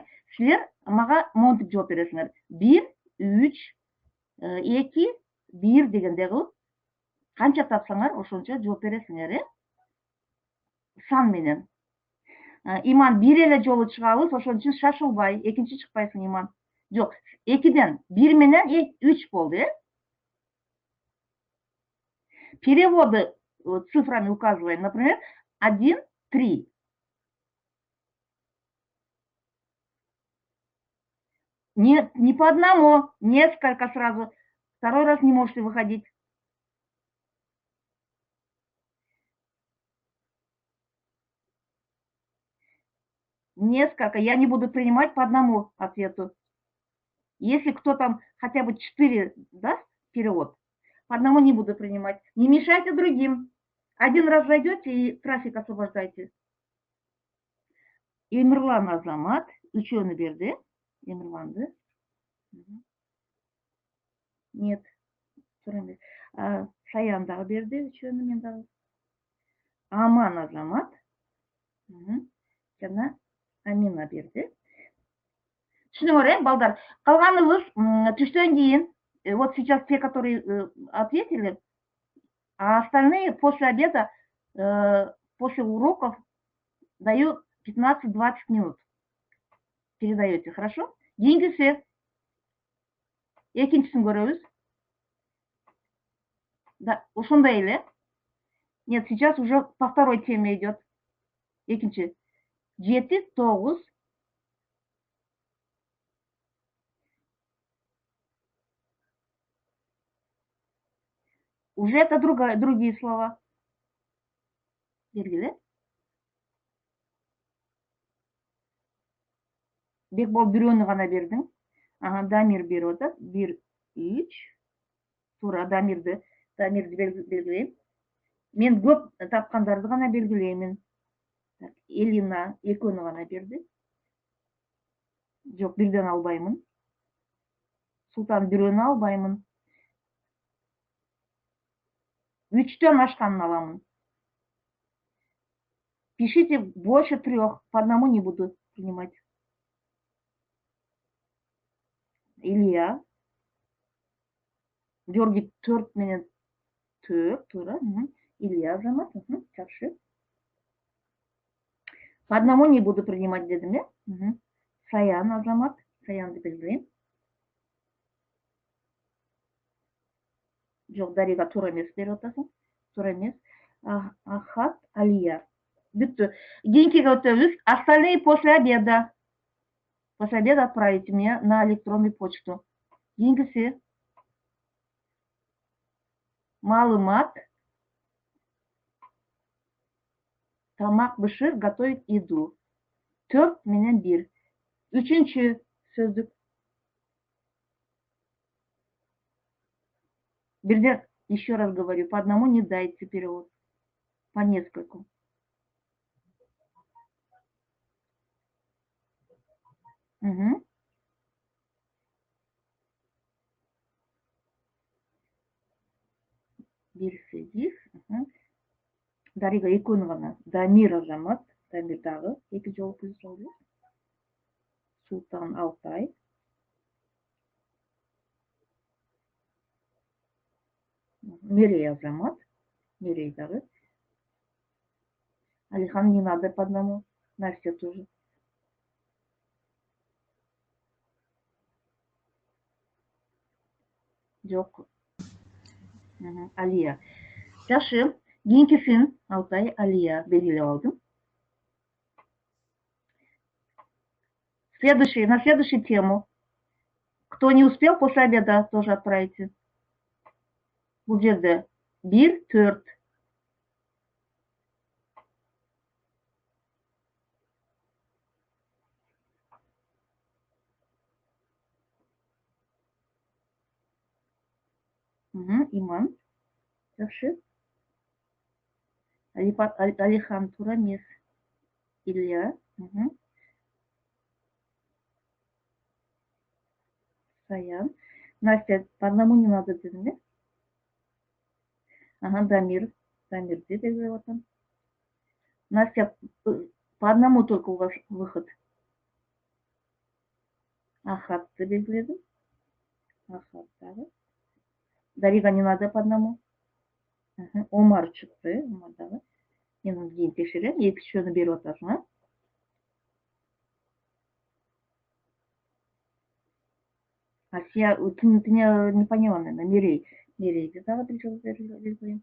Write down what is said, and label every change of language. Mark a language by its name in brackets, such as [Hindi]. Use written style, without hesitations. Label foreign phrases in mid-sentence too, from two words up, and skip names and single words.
[Kyrgyz] Силер мага монтип жооп бересиңер. 1, 3, 2, 1 дегенде кылып, канча тапсаңар, ошончо жооп бересиңер, сан менен. Иман, 1 эле жолу чыгабыз, ошон үчүн шашылбай, экинчи чыкпайсың, Иман. Жок, 2ден 1 менен 3 болду, [Russian] Переводы цифрами указываем, например, 1, 3. Нет, не по одному, несколько сразу. Второй раз не можете выходить. Несколько. Я не буду принимать по одному ответу. Если кто там хотя бы 4 даст перевод, по одному не буду принимать. Не мешайте другим. Один раз зайдете и трафик освобождайте. [Kyrgyz] Эмирлан Азамат, үчөөнү берди. Эмирланды. Нет, Саян дагы берди үчөөнү, мен дагы. Аман Азамат жана Амина берди. Түшүнүңөр, балдар. Калганыбыз түштөн кийин, [Russian] вот сейчас те, которые ответили, а остальные после обеда, после уроков даю 15-20 минут. Передаете, хорошо? [Kyrgyz] Кийинкиси, экинчисин көрөбүз. Да, ошондой эле. [Russian] Нет, сейчас уже по второй теме идет. [Kyrgyz] Экинчи. 7-9. [Russian] Уже это другие слова. [Kyrgyz] Бергиле. Бекбол бирөөнү гана бердиң. Дамир берип атат. 1-3. Туура, Дамирди белгилейм. Мен көп тапкандарды гана белгилеймин. Элина экөөнү гана берди. Жок, бирден албаймын. Султан бирөөнү албаймын. 3төн ашканын аламын. [Russian] Пишите больше 3, по одному не буду принимать. Илья. [Kyrgyz] Георгий 4 менен 4, туура. Илья Азамат, жакшы. [Russian] По одному не буду принимать дедим, э? [Kyrgyz] Саян Азамат, Саянды белгилейм. Жок, Дарига туура эмес берип атасың. Туура эмес. Ахат Алия. Бүттү. Кийинкиге өтөбүз. [Russian] Остальные после обеда. После обеда отправите мне на электронную почту. [Kyrgyz] Кийинкиси. Маалымат. Тамак бышыр, [Russian] готовить еду. [Kyrgyz] 4 менен 1. Үчүнчү сөздүк. [Russian] Бирден еще раз говорю, по одному не дайте перевод. По нескольку. [Kyrgyz] Бир сегиз. Дарига экөөнү гана. Дамир Азамат. Дамир дагы 2 жолу плюс. Султан Алтай. Мирей Азамат. Мирей дагы. [Russian] Алихан не надо по одному. Настя тоже. [Kyrgyz] Жок. Алия. Жакшы. Кийинкисин Алтай, Алия белгилеп алдым. [Russian] На следующую тему. Кто не успел после обеда, тоже отправите. [Kyrgyz] Бул жерде 1-4. Иман. Жакшы. Алихан туура эмес. Илья. Саян. [Russian] Настя, по одному не надо дедим, да? Дамир. [Kyrgyz] Дамирди белгилеп атам. [Russian] Настя, по одному только у вас выход. [Kyrgyz] Ахатты белгиледим. Ахат дагы. [Russian] Дарига не надо по одному. [Kyrgyz] Омар чыкты. Омар дагы. Мен аны кийин текшерем. Экинчисini берип атасың, а? Асия, [Russian] ты не поняла, наверное. [Kyrgyz] Мирейди дагы бир жолу белгилейм.